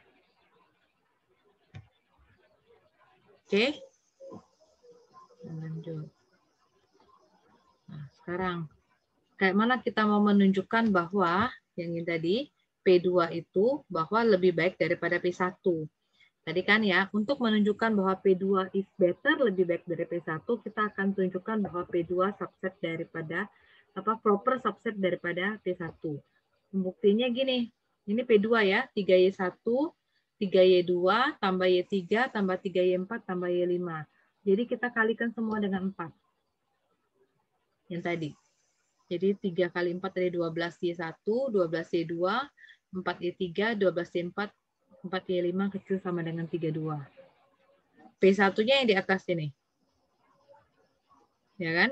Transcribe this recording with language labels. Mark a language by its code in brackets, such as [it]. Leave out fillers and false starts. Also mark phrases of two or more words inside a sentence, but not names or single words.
[id] Oke. Lanjut. Nah, sekarang kayak mana kita mau menunjukkan bahwa yang ini tadi P2 itu bahwa lebih baik daripada P1. Tadi kan ya, untuk menunjukkan bahwa P2 [en] is better, [id] lebih baik dari P1, kita akan tunjukkan bahwa P2 subset daripada, [en] proper subset [id] daripada P1. Pembuktinya gini, ini P2 ya, 3Y1, 3Y2, tambah Y3, tambah 3Y4, tambah Y5. Jadi kita kalikan semua dengan 4. Yang tadi. Jadi 3 kali 4 dari 12Y1, 12Y2, 4Y3, 12Y4, 4Y5 kecil sama dengan 32. P1-nya yang di atas ini. Ya kan?